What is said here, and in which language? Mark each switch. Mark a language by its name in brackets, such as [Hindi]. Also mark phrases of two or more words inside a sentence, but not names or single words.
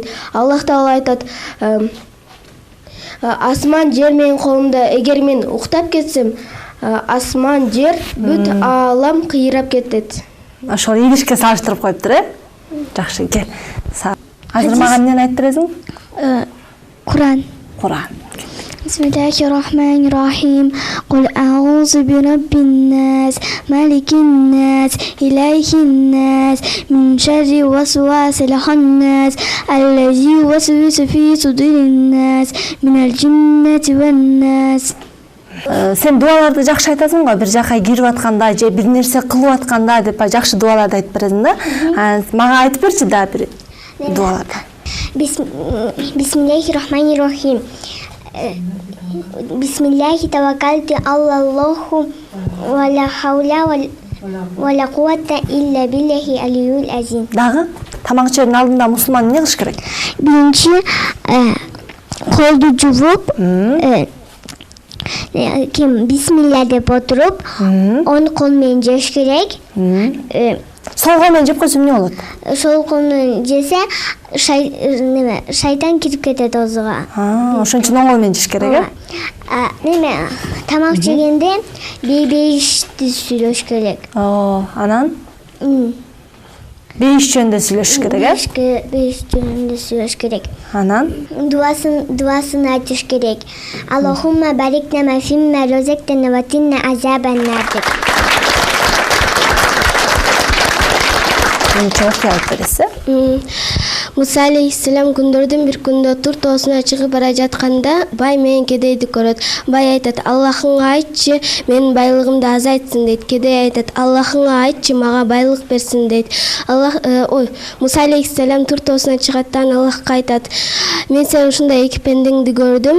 [Kyrgyz] Аллах Таала айтат, асман жер менин колумда, эгер мен уктап кетсем, асман жер бүт аалам кыйрап кетет. Ошол идишке салыштырып коюптур, Жакшы, кел. Азыр мага эмнени айтып бересиң? Куран. Куран. [Arabic] بسم الله الرحمن الرحيم. قل أعوذ برب الناس ملك الناس إله الناس من شر الوسواس الخناس الذي يوسوس في صدور الناس من الجنة والناس. [Kyrgyz] Сен дуаларды жакшы айтасың го, бир жака кирип атканда же бир нерсе кылып атканда деп жакшы дуаларды айтып бересиң да. Мага айтып берчи да бир дуаларды. [Arabic] بسم الله الرحمن الرحيم بسم الله توكلت على الله ولا حول ولا قوة إلا بالله العلي العظيم. [Kyrgyz] Дагы тамак ичердин алдында мусулман эмне кылыш керек? Биринчи колду жууп, ким бисмилля деп отуруп, ону кол менен жеш керек. Сол кол менен жеп койсо эмне болот? Сол кол менен жесе шайтан кирип кетет оозуга. Ошон үчүн оң кол менен жеш керек, тамак жегенде бейишти сүйлөш керек. Анан бейиш жөнүндө сүйлөшүш керек, Бейиш жөнүндө сүйлөш керек. Анан дуасын айтыш керек. [Arabic] اللهم بارك لنا فيما رزقتنا وقنا عذاب النار деп. [Kyrgyz] Муса алейхиссалам күндөрдүн бир күндө тур тоосуна чыгып бара жатканда бай менен кедейди көрөт. Бай айтат, Аллахыңа айтчы, менин байлыгымды азайтсын дейт. Кедей айтат, Аллахыңа айтчы, мага байлык берсин дейт. Муса алейхиссалам тур тоосуна чыгат да Аллахка айтат, мен сен ушундай эки пендеңди көрдүм.